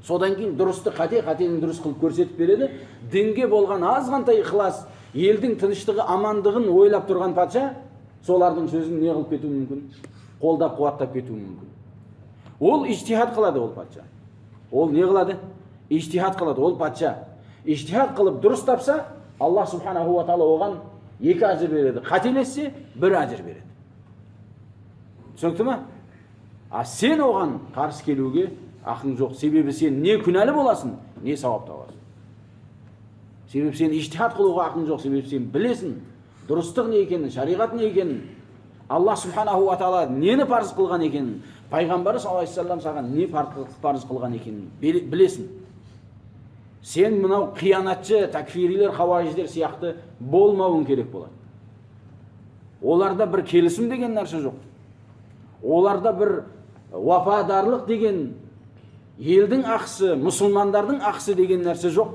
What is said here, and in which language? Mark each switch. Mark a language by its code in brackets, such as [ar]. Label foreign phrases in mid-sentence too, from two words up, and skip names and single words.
[kk] Содан кейін дұрысты қате, қатені дұрыс қылып көрсетіп береді. Дінге болған азғантай ықылас, елдің тыныштығы, амандығын ойлап тұрған патша солардың сөзін не қылып кетуі мүмкін? Қолдап, қуаттап кетуі мүмкін. Ол ижтихад қылады, ол патша. Ол не қылады? Ижтихад қылады, ол патша. Ижтихад қылып дұрыс тапса, Аллах [ar] سبحانه وتعالى [kk] оған 2 ажыр береді. Қателессе 1 ажыр береді. Түсінікті ма? А сен оған қарсы келуге ақың жоқ. Себебі сен не күнәлі боласың, не сауап табасың. Себебі сен ижтихад қылуға ақың жоқ. Себебі сен білесің дұрыстық не екенін, шариғат не екенін, Аллах [ar] سبحانه وتعالى [kk] нені парыз қылған екенін, пайғамбары [ar] صلى الله عليه وسلم [kk] саған не парыз қылған екенін білесің. Сен мынау қиянатшы, такфирилер, хауариждер сияқты болмауың керек болады. Оларда бір келісім деген нәрсе жоқ. Оларда бір вафадарлық деген, елдің ақысы, мұсылмандардың ақысы деген нәрсе жоқ.